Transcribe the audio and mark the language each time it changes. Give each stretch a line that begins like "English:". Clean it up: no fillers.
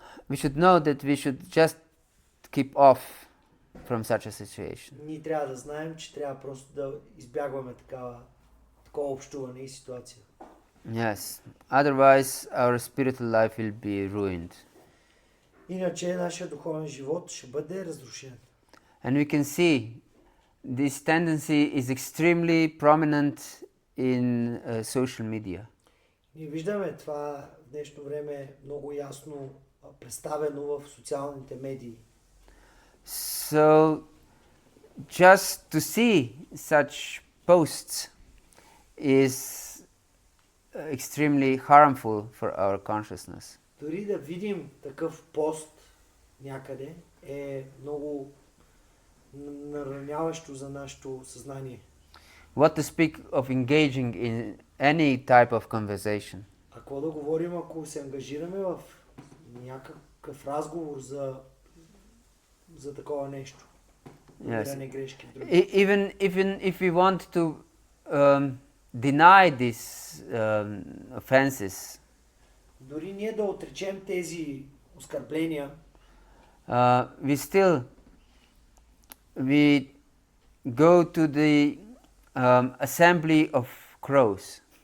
English: we should know that we should just keep off from such a situation.
Bulgarian: Ние трябва да знаем, че трябва просто да избягваме такова общуване и ситуация.
English: Yes, otherwise our spiritual life will be ruined.
Bulgarian: Иначе нашия духовен живот ще бъде разрушен.
English: And we can see this tendency is extremely prominent in social media.
Bulgarian: Ние виждаме това в днешно време много ясно представено в социалните медии.
English: So, just to see such posts is extremely harmful for our consciousness.
Bulgarian: Дори да видим такъв пост някъде е много нараняващо за нашето съзнание.
English: What to speak of engaging in any type of conversation?
Bulgarian: А какво да говорим, ако се ангажираме в някакъв разговор за такова нещо?
English: Yes.
Bulgarian: Грешки,
English: even if we want to deny these offenses,
Bulgarian: дори ние да отречем тези оскърбления,
English: we go to the assembly of crows.